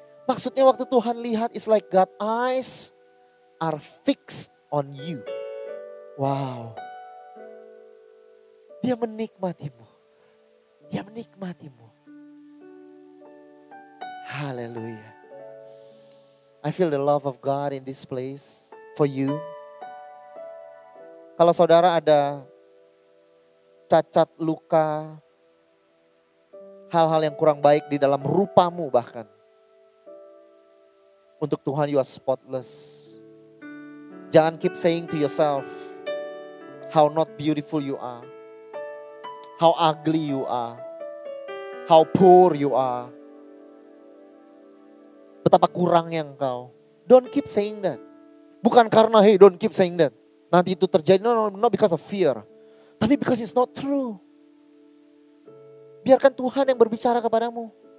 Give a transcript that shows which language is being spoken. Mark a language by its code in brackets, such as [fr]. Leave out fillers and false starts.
[id] Maksudnya waktu Tuhan lihat, [en] it's like God eyes are fixed on you. Wow. [id] Dia menikmatimu. Dia menikmatimu. Haleluya. [en] I feel the love of God in this place for you. [id] Kalau saudara ada cacat, luka, hal-hal yang kurang baik di dalam rupamu bahkan. Untuk Tuhan [en] you are spotless. Jangan keep saying to yourself, how not beautiful you are. How ugly you are. How poor you are. [id] Betapa kurangnya engkau. [en] Don't keep saying that. [id] Bukan karena [en] hey don't keep saying that. [id] Nanti itu terjadi, [en] no, not because of fear. Tapi because it's not true. [id] Biarkan Tuhan yang berbicara kepadamu.